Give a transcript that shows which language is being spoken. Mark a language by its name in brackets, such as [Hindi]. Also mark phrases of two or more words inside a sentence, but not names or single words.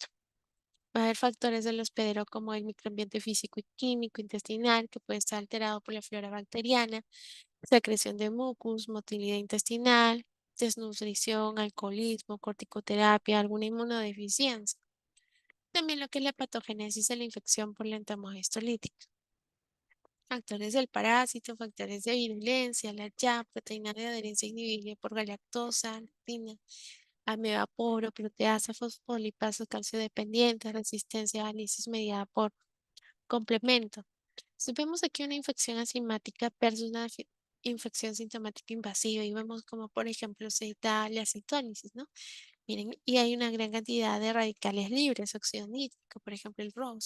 [Spanish] Va a haber factores del hospedero como el microambiente físico y químico intestinal, que puede estar alterado por la flora bacteriana, secreción de mucus, motilidad intestinal, desnutrición, alcoholismo, corticoterapia, alguna inmunodeficiencia. También lo que es la patogénesis de la infección por la entamoeba histolítica. Factores del parásito, factores de virulencia, la YA, proteína de adherencia inhibible por galactosa, actina, amebaporo, proteasa, fosfolipasa, calcio dependiente, resistencia a análisis mediada por complemento. Si vemos aquí una infección asintomática versus una infección sintomática invasiva y vemos como por ejemplo se da la citólisis, ¿no? Miren, y hay una gran cantidad de radicales libres, óxido nítrico, por ejemplo el ROS.